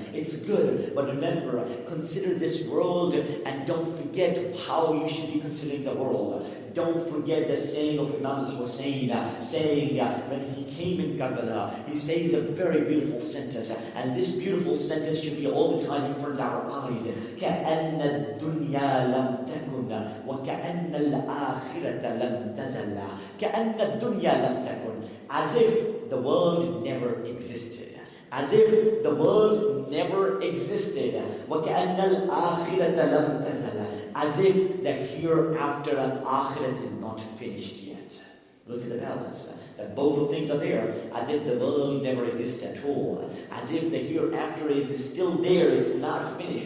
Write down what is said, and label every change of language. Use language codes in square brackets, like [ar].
[en] It's good, but remember, consider this world and don't forget how you should be considering the world. Don't forget the saying of Imam al-Hussein, saying when he came in Karbala, he says a very beautiful sentence, and this beautiful sentence should be all the time in front of our eyes. [ar] كَأَنَّ الدُّنْيَا لَمْ تَكُنْ وَكَأَنَّ الْآخِرَةَ لَمْ تَزَلَّ كَأَنَّ الدُّنْيَا لَمْ تَكُنْ, [en] as if the world never existed. As if the world never existed. [ar] وَكَأَنَّ الْآخِرَةَ لَمْ تَزَلَ, [en] as if the hereafter and akhirat is not finished yet. Look at the balance. That both of things are there. As if the world never existed at all. As if the hereafter is still there. It's not finished.